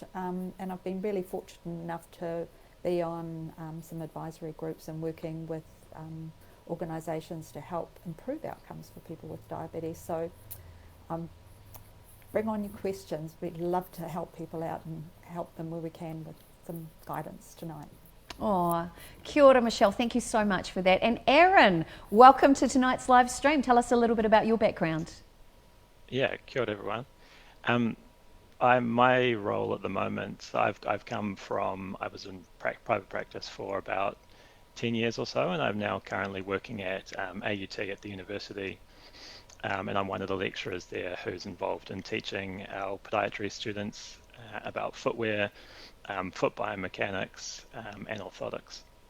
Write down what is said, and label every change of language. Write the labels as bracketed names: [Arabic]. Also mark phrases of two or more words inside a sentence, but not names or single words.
[English] And I've been really fortunate enough to be on some advisory groups and working with organisations to help improve outcomes for people with diabetes. So bring on your questions. We'd love to help people out and help them where we can with some guidance tonight. [Māori] Oh, kia ora, [English] Michelle. Thank you so much for that. And Aaron, welcome to tonight's live stream. Tell us a little bit about your background. Yeah, [Māori] kia ora everyone. [English] My role at the moment, I've come from, I was in private practice for about 10 years or so, and I'm now currently working at AUT at the university, and I'm one of the lecturers there who's involved in teaching our podiatry students about footwear, foot biomechanics, and orthotics.